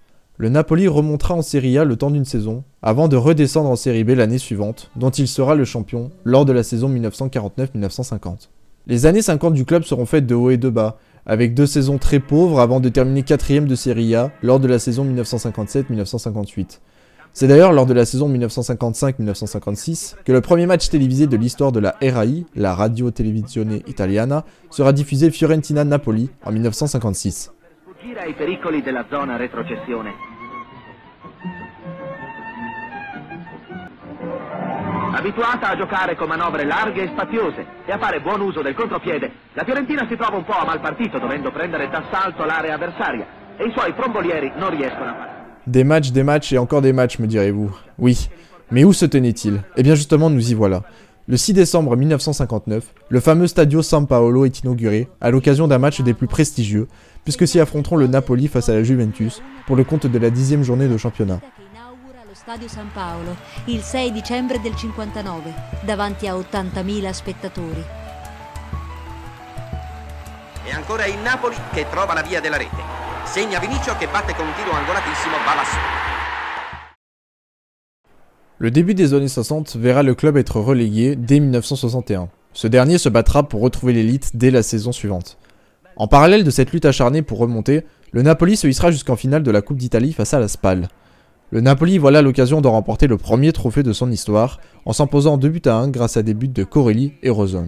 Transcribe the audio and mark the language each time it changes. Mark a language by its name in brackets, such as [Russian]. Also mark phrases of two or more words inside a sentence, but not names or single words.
[French] Le Napoli remontera en Serie A le temps d'une saison, avant de redescendre en Serie B l'année suivante, dont il sera le champion lors de la saison 1949-1950. Les années 50 du club seront faites de haut et de bas, avec 2 saisons très pauvres avant de terminer 4ème de Serie A lors de la saison 1957-1958. C'est d'ailleurs lors de la saison 1955-1956 que le premier match télévisé de l'histoire de la RAI, la Radio Televisione Italiana, sera diffusé Fiorentina-Napoli en 1956. [Italian] Ai pericoli della zona retrocessione. abituata a giocare con manovre larghe e spaziose e a fare buon uso del contropiede, la Fiorentina si trova un po' a mal partito dovendo prendere d'assalto l'area avversaria e i suoi frombolieri non riescono a fare. [French] Des matchs et encore des matchs, me direz-vous. Oui, mais où se tenait-il? Eh bien justement, nous y voilà. Le 6 décembre 1959, le fameux Stadio San Paolo est inauguré à l'occasion d'un match des plus prestigieux, puisque s'y affronteront le Napoli face à la Juventus pour le compte de la 10e journée de championnat. [Italian] Stadio San Paolo, il 6 dicembre del 59, davanti a 80.000 spettatori. E ancora il Napoli che trova la via della rete. Segna Vinicio che batte con un tiro angolatissimo Balasso. [French] Le début des années 60 verra le club être relégué dès 1961. Ce dernier se battra pour retrouver l'élite dès la saison suivante. En parallèle de cette lutte acharnée pour remonter, le Napoli se hissera jusqu'en finale de la Coupe d'Italie face à la Spal. Le Napoli voilà l'occasion de remporter le premier trophée de son histoire en s'imposant 2-1 grâce à des buts de Corelli et Rosone.